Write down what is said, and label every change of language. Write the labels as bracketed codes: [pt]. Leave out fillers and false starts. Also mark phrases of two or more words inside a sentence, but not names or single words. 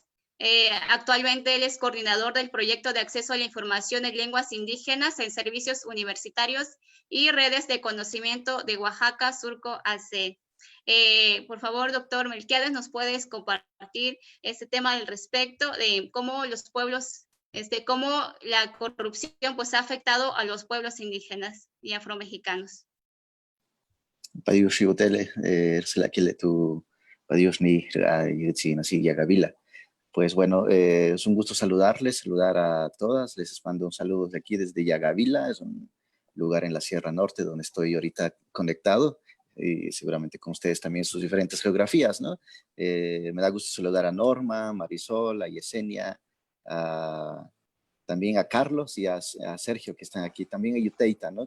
[es] Actualmente él es coordinador del proyecto de acceso a la información en lenguas indígenas en servicios universitarios y redes de conocimiento de Oaxaca, Surco, AC. Por favor, doctor Melquiades, ¿nos puedes compartir este tema al respecto de cómo los pueblos, cómo la corrupción pues ha afectado a los pueblos indígenas y afromexicanos? [zap] Padius Shibotele, Selakile tu Padius ni Yagavila. Yagavila. [es] Pues bueno, es un gusto saludarles, saludar a todas. Les mando un saludo de aquí desde Yagavila, es un lugar en la Sierra Norte donde estoy ahorita conectado y seguramente con ustedes también sus diferentes geografías, ¿no? Me da gusto saludar a Norma, Marisol, a Yesenia, también a Carlos y a Sergio que están aquí, también a Yuteita, ¿no?